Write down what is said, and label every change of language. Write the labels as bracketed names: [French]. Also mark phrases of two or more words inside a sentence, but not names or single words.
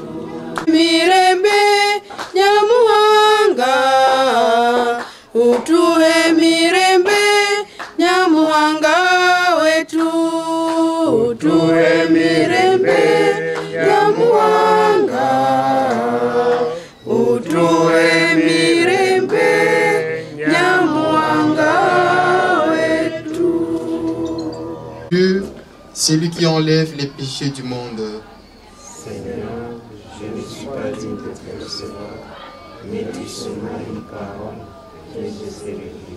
[Swahili] Mirembe Nyamuhanga utuhe mirembe Nyamuhanga wetu utuhe mirembe Nyamuhanga utuhe mirembe Nyamuhanga wetu. [French] Dieu, c'est lui qui enlève les péchés du monde. Seigneur, je ne suis pas digne de te recevoir, mais dis seulement une parole et je serai guéri.